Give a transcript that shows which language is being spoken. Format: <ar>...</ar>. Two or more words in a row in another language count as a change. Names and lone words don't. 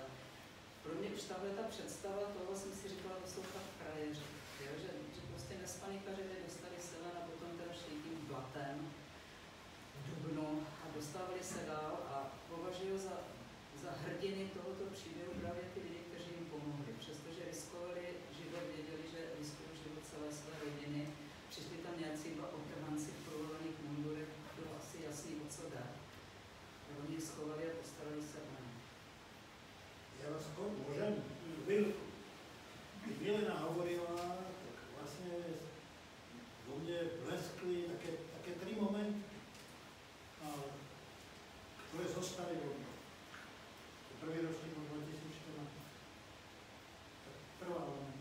<cs>pro mě už tahle ta představa toho jsem si říkala, to jsou fakt frajeři, že prostě nespanikařili, dostali se ven a potom teda šli tím blatem v dubnu a dostávali se dál a považuji za hrdiny tohoto příběhu právě ty lidi, kteří jim pomohli, přestože riskovali život, věděli, že riskují život celé své rodiny, přišli tam nějací 2 otrhanci v prolovaných mundurech, bylo asi jasný, o co jde. Oni je schovali a postarali se o ně.</cs> <sk>Ja vás môžem chvíľku. Keď Milena hovorila, tak vlastne vo mne bleskli také 3 momenty, ktoré zostali vo mne. Prvý ročník bol 2014. Prvá moment.</sk>